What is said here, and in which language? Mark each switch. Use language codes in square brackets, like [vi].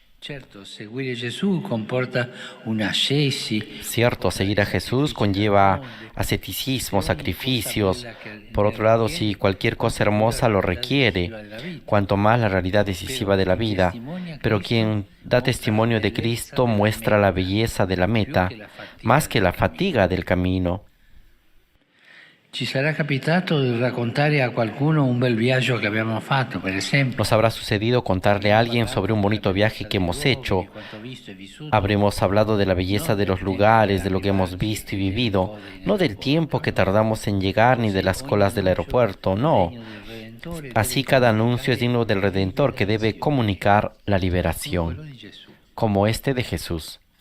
[es] Cierto, seguir a Jesús conlleva asceticismo, sacrificios. Por otro lado, si cualquier cosa hermosa lo requiere, cuanto más la realidad decisiva de la vida. Pero quien da testimonio de Cristo muestra la belleza de la meta, más que la fatiga del camino. [it] Ci sarà capitato di raccontare a qualcuno un bel viaggio che abbiamo fatto, per esempio. [es] Nos habrá sucedido contarle a alguien sobre un bonito viaje que hemos hecho. Habremos hablado de la belleza de los lugares, de lo que hemos visto y vivido, no del tiempo que tardamos en llegar ni de las colas del aeropuerto, no. Así cada anuncio es digno del Redentor que debe comunicar la liberación, como este de Jesús.